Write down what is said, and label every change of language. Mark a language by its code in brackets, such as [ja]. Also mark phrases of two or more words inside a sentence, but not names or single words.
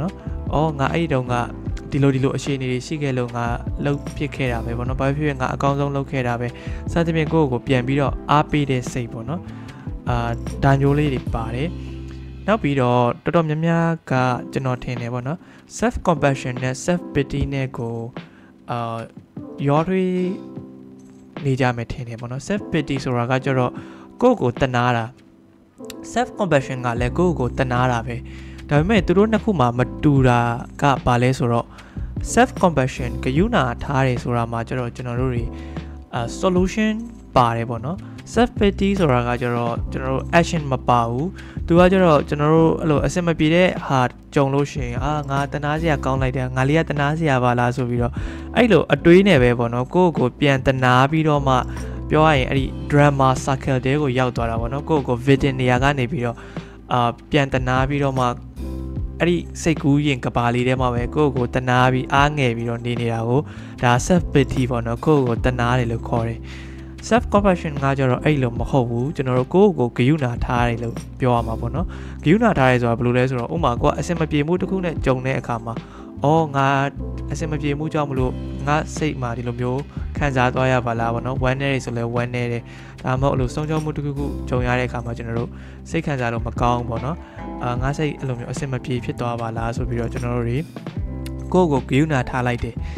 [my] နော်ငါအဲ့ဒီတုန်းကဒီလိုအခြေအနေတွေရှိခဲ့လို့ငါလှုပ်ဖြစ်ခဲ့တာပဲပေါ့နော်ဘာဖြစ်ဖြစ်ငါအကောင်းဆုံးလုပ်ခဲ့တာပဲစသဖြင့်ကိုပြန်ပြီးတော့အားပေးတဲ့စိတ်ပေါ့နော်ဒါမျိုးလေးတွေပါတယ်နောက်ပြီးတော့တော်တော်များများကကျွန်တော်ထင်တယ်ပေါ့နော် [en] self compassion [my] နဲ့ [en] self pity [my] နဲ့ကိုရောထွေးနေကြမယ်ထင်တယ်ပေါ့နော် [en] self pity [my] ဆိုတာကကျတော့ကိုတနာတာ [en] self compassion [my] ကလည်းကိုတနာတာပဲဒါပေမဲ့သူတို့နှစ်ခုမှာမတူတာကဘာလဲဆိုတော့ [en] self compassion [my] ဂရုဏာထားတယ်ဆိုတာမှာကျတော့ကျွန်တော်တို့တွေ solution ပါတယ်ပေါ့နော် [en] self pity [my] ဆိုတာကကျတော့ကျွန်တော်တို့ action မပါဘူးသူကကျတော့ကျွန်တော်တို့အဲ့လိုအစင်မပြေတဲ့ဟာကြုံလို့ရှိရင်ငါတနာစရာကောင်းလိုက်တယ်ငါလေးကတနာစရာပါလားဆိုပြီးတော့အဲ့လို အတွေးနဲ့ပဲပေါ့နော်ကိုပြန်တနာပြီးတော့မှပြောရရင်အဲ့ဒီ [en] drama circle [my] တဲကိုရောက်သွားတာပေါ့နော်ကို victim နေရာကနေပြီးတော့ပြန်တနာပြီးတော့မှအဲ့ဒီစိတ်ကူးရင်ကဘာ လေးထဲမှာပဲကိုတနာပြီးအားငယ်ပြီးတော့နေနေတာကိုဒါ [en] self pity [my] ပေါ့နော်ကိုတနာတယ်လို့ခေါ်တယ် [en] self compassion [my] က ကျတော့အဲ့လိုမဟုတ်ဘူးကျွန်တော်တို့ကိုဂရုဏာထားတယ်လို့ပြောရမှာပေါ့နော်ဂရုဏာထားရဲဆိုတာဘယ်လိုလဲဆိုတော့ဥပမာကိုကအစင်မပြေမှုတစ်ခုနဲ့ကြုံတဲ့အခါမှာငါအစင်မပြေမှုကြောင့်မလို့ငါစိတ်မှာဒီလိုမျိုးခံစားသွားရပါလားပေါ့နော်ဝမ်းနေတယ်ဆိုလဲဝမ်းနေတယ်ဒါမှမဟုတ်အဲ့လိုဆုံးရှုံးမှုတစ်ခုကြုံရတဲ့အခါမှာကျွန်တော်တို့စိတ်ခံစားလို့မကောင်းပေါ့နော်ငါစိတ်အဲ့လိုမျိုးအစင်မပြေဖြစ်သွားပါလားဆိုပြီးတော့ကျွန်တော်တို့တွေကိုဂရုဏာထားလိုက်တယ်